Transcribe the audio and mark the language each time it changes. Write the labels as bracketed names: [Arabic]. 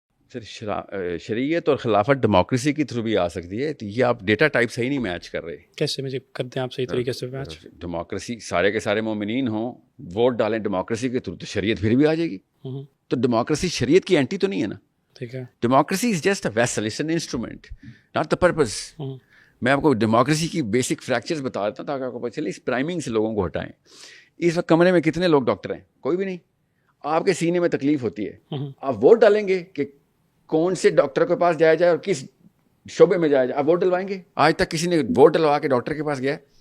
[Urdu] سر شریعت اور خلافت ڈیموکریسی کی تھرو بھی آ سکتی ہے. تو یہ آپ ڈیٹا ٹائپ صحیح نہیں میچ کر رہے. کیسے مجھے کرتے ہیں آپ صحیح طریقے سے میچ؟ ڈیموکریسی سارے کے سارے مومنین ہوں, ووٹ ڈالیں ڈیموکریسی کے تھرو, تو شریعت پھر بھی آ جائے گی. تو ڈیموکریسی شریعت کی اینٹی تو نہیں ہے نا. ٹھیک ہے, [English] Democracy is just a vessel, it's an instrument, not the purpose. [Urdu] میں آپ کو ڈیموکریسی کی بیسک فریکچرز بتا دیتا ہوں تاکہ آپ کو پتہ چلے اس پرائمنگ سے لوگوں کو ہٹائیں. اس وقت کمرے میں کتنے لوگ ڈاکٹر ہیں؟ کوئی بھی نہیں. آپ کے سینے میں تکلیف ہوتی ہے, آپ ووٹ ڈالیں گے کہ کون سے ڈاکٹر کے پاس جایا جائے اور کس شعبے میں جایا جائے, آپ ووٹ ڈلوائیں گے؟ آج تک کسی نے ووٹ ڈلوا کے ڈاکٹر کے پاس گیا؟